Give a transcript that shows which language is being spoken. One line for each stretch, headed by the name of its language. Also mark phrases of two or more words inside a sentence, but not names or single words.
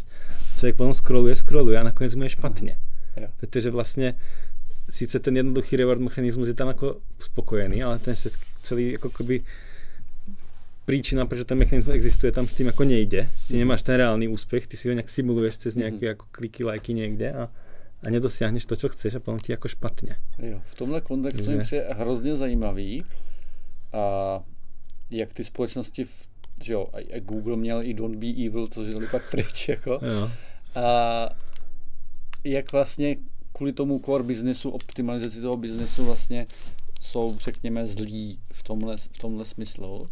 Slovak: Človek potom scrolluje a nakoniec mu je špatne. Pretože vlastne síce ten jednoduchý reward mechanizmus je tam ako uspokojený, ale ten celý ako keby príčina, prečo ten mechanizmus existuje, tam s tým ako nejde. Ty nemáš ten reálny úspech, ty si ho nejak simuluješ cez nejaké ako kliky, lajky niekde a nedosiahneš to, čo chceš a potom ti ako špatně.
Czech: Jo, v tomhle kontextu mi přijde hrozně zajímavý, a jak ty společnosti, že jo, a Google měl i
English: Don't Be Evil,
Czech: to dali pak pryč, jako. Jo. A jak vlastně kvůli tomu
English: core businessu,
Czech: optimalizaci toho businessu vlastně jsou, řekněme, zlí v tomhle smyslu.